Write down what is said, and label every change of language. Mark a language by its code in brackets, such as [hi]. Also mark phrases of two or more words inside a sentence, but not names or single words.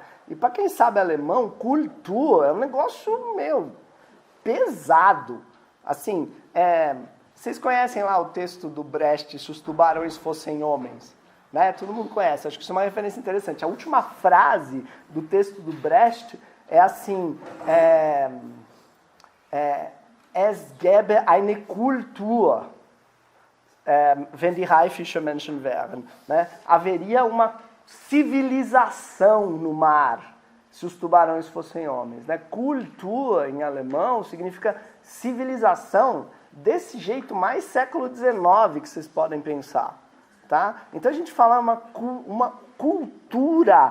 [pt] E para quem sabe alemão, cultura é um negócio, pesado. Assim, vocês conhecem lá o texto do Brecht, Se os Tubarões Fossem Homens? Né? Todo mundo conhece, acho que isso é uma referência interessante. A última frase do texto do Brecht é assim, [de] es gäbe eine Kultur, wenn die Haifische Menschen wären. Né? [pt] Haveria uma civilização no mar, se os tubarões fossem homens. Né? Kultur, em alemão, significa civilização desse jeito mais século XIX que vocês podem pensar. Tá? Então a gente fala uma cultura.